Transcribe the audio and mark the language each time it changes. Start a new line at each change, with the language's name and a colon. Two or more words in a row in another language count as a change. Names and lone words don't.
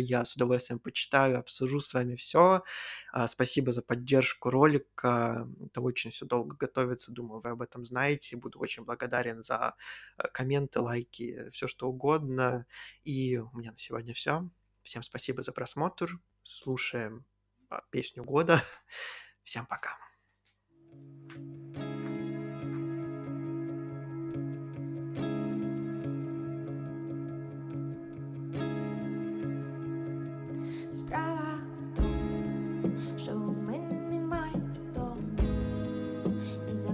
Russian: Я с удовольствием почитаю, обсужу с вами все. Спасибо за поддержку ролика. Это очень все долго готовится, думаю, вы об этом знаете. Буду очень благодарен за комменты, лайки, все что угодно. И у меня на сегодня все. Всем спасибо за просмотр. Слушаем песню года. Всем пока.
Ukrainian: Справа в тому, що у мене немає дому, і за